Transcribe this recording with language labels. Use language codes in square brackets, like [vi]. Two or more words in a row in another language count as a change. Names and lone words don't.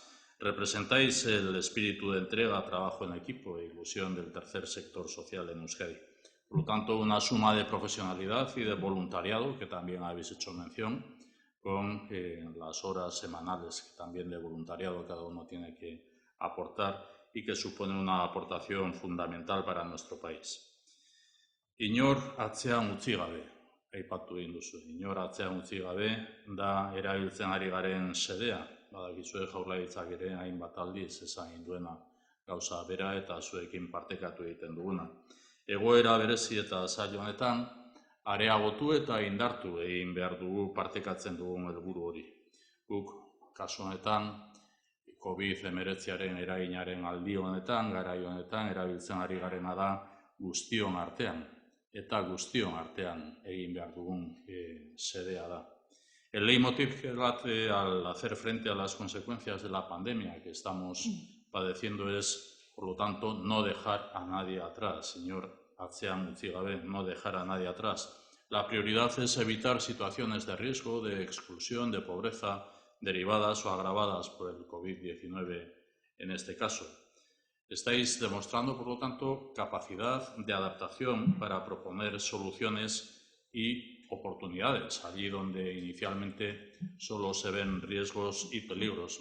[es] Representáis el espíritu de entrega, trabajo en equipo e ilusión del tercer sector social en Euskadi. Por lo tanto, una suma de profesionalidad y de voluntariado, que también habéis hecho mención, con las horas semanales también de voluntariado cada uno tiene que aportar y que supone una aportación fundamental para nuestro país. [eu] Inor atzean utzi gabe, aipatu egin duzu. Inor atzean utzi gabe da erabiltzen ari garen sedea. Badakizue Jaurlaritzak ere hainbat aldiz esan egin duena gauza bera eta zuekin partekatu egiten duguna. Egoera berezi eta zail honetan, areagotu eta indartu egin behar dugu partekatzen dugun helburu hori. Guk, kasu honetan, COVID-19 eraginaren aldi honetan, garai honetan, erabiltzen ari garena da guztion artean, eta guztion artean egin behar dugun sedea da. [es] El leitmotiv que late al hacer frente a las consecuencias de la pandemia que estamos padeciendo es, por lo tanto, no dejar a nadie atrás. [eu] Señor atzean utzi gabe, [es] no dejar a nadie atrás. La prioridad es evitar situaciones de riesgo, de exclusión, de pobreza, derivadas o agravadas por el COVID-19 en este caso. Estáis demostrando, por lo tanto, capacidad de adaptación para proponer soluciones y oportunidades, allí donde inicialmente solo se ven riesgos y peligros.